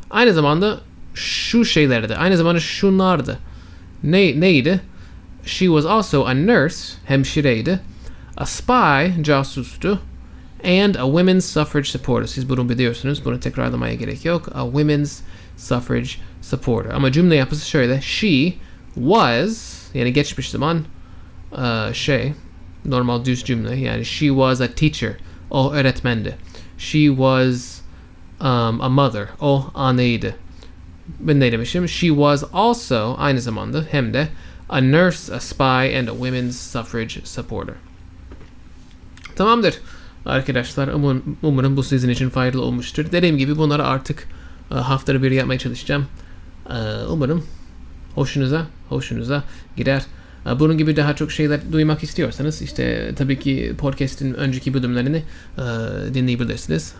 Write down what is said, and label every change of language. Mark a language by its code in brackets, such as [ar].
[tr] Aynı zamanda şu şeylerdi. Aynı zamanda şunlardı. Neydi? [en] She was also a nurse, [tr] hemşireydi. [en] A spy, [tr] casustu. [en] And a women's suffrage supporter. [tr] Siz bunu biliyorsunuz. Bunu tekrarlamaya gerek yok. [en] A women's suffrage supporter. [tr] Ama cümle yapısı şöyle. [en] She was, [tr] yani geçmiş zaman normal düz cümle. Yani [en] she was a teacher. [tr] O öğretmendi. [en] She was a mother. [tr] O anneydi. Ben ne demişim? [en] She was also, [tr] aynı zamanda hem de [en] a nurse, a spy and a women's suffrage supporter. [tr] Tamamdır arkadaşlar. Umarım bu sizin için faydalı olmuştur. Dediğim gibi bunları artık haftada bir yapmaya çalışacağım. Umarım hoşunuza gider. Bunun gibi daha çok şeyler duymak istiyorsanız işte tabii ki podcast'in önceki bölümlerini dinleyebilirsiniz.